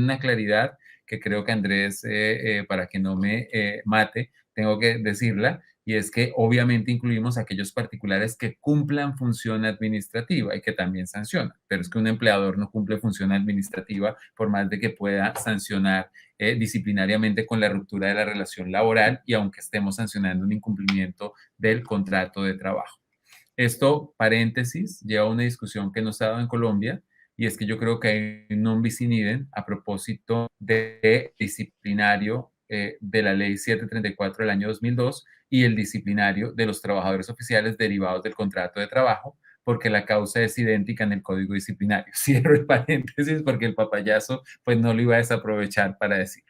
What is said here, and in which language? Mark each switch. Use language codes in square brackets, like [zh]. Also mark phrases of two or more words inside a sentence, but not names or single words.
[es] una claridad que creo que Andrés, para que no me mate, tengo que decirla, y es que obviamente incluimos a aquellos particulares que cumplan función administrativa y que también sancionan, pero es que un empleador no cumple función administrativa por más de que pueda sancionar disciplinariamente con la ruptura de la relación laboral y aunque estemos sancionando un incumplimiento del contrato de trabajo. Esto, paréntesis, lleva a una discusión que nos ha dado en Colombia, y es que yo creo que hay un [la] non bis in idem [es] a propósito de disciplinario de la ley 734 del año 2002 y el disciplinario de los trabajadores oficiales derivados del contrato de trabajo, porque la causa es idéntica en el código disciplinario. Cierro el paréntesis porque el papayazo pues no lo iba a desaprovechar para decirlo.